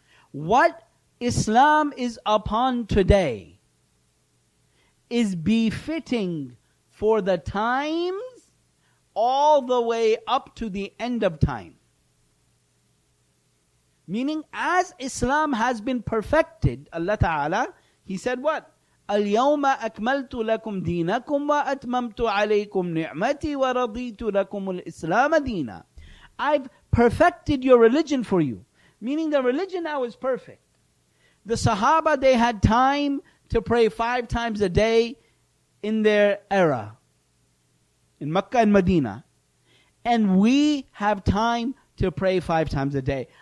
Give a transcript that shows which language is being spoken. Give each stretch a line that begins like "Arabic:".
English: What Islam is upon today is befitting for the times all the way up to the end of time. Meaning, as Islam has been perfected, Allah Ta'ala, He said what?
Arabic: اليوم أكملت لكم دينكم وأتممت عليكم نعمتي ورضيت لكم الإسلام دينا.
English: I've perfected your religion for you. Meaning the religion now is perfect. The Sahaba, they had time to pray 5 times a day in their era, in Mecca and Medina. And we have time to pray 5 times a day.